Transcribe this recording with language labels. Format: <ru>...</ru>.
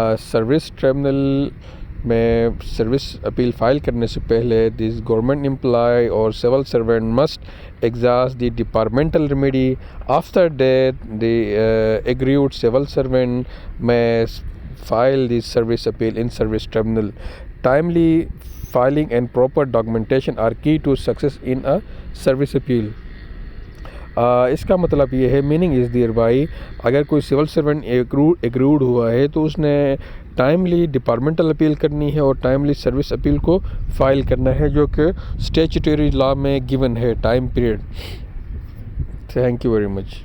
<ur>Service tribunal میں service appeal file کرنے سے پہلے</ur> <en>This government employee اور civil servant must exhaust the departmental remedy. After that the aggrieved civil servant may file the service appeal in service tribunal. Timely filing and proper documentation are key to success in a service appeal.</en> <ur>اس کا مطلب یہ ہے،</ur> <en>meaning is thereby,</en> <ur>اگر کوئی civil servant ایگریوڈ ہوا ہے تو اس نے ٹائملی ڈپارٹمنٹل اپیل کرنی ہے اور ٹائملی سروس اپیل کو فائل کرنا ہے، جو کہ اسٹیچوٹری لا میں گیون ہے time period.</ur> <en>Thank you very much.</en>